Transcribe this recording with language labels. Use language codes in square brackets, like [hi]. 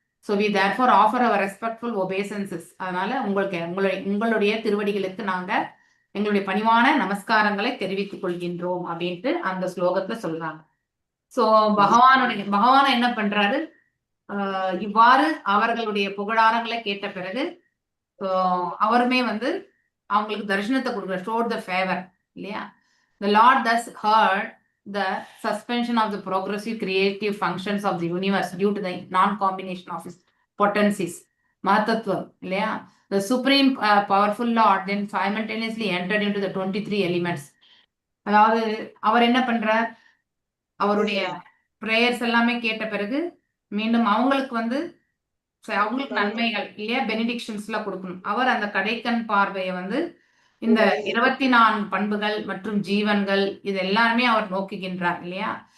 [en] So we therefore offer our respectful obeisances. [ta] அதனால உங்களுடைய திருவடிகளுக்கு நாங்க எங்களுடைய பணிவான நமஸ்காரங்களை தெரிவித்துக் கொள்கின்றோம் அப்படின்ட்டு அந்த ஸ்லோகத்துல சொல்றாங்க. ஸோ பகவான் என்ன பண்றாரு? இவ்வாறு அவர்களுடைய புகழாரங்களை கேட்ட பிறகு அவருமே வந்து அவங்களுக்கு தரிசனத்தை கொடுக்குற [en] showed the favour [ta] இல்லையா? [en] The Lord thus heard the suspension of the progressive creative functions of the universe due to the non-combination of its potencies. [ta] Mahatatvam இல்லையா? [en] The supreme powerful Lord then simultaneously entered into the 23 elements. [ta] அதாவது அவர் என்ன பண்றார்? அவருடைய prayers எல்லாமே கேட்ட பிறகு மீண்டும் அவங்களுக்கு வந்து அவங்களுக்கு நன்மைகள் இல்லையா, பெனிடிக்ஷன்ஸ்லாம் கொடுக்கணும். அவர் அந்த கடைக்கண் பார்வையை வந்து இந்த 24 பண்புகள் மற்றும் ஜீவன்கள் இது எல்லாருமே அவர் நோக்குகின்றார் இல்லையா?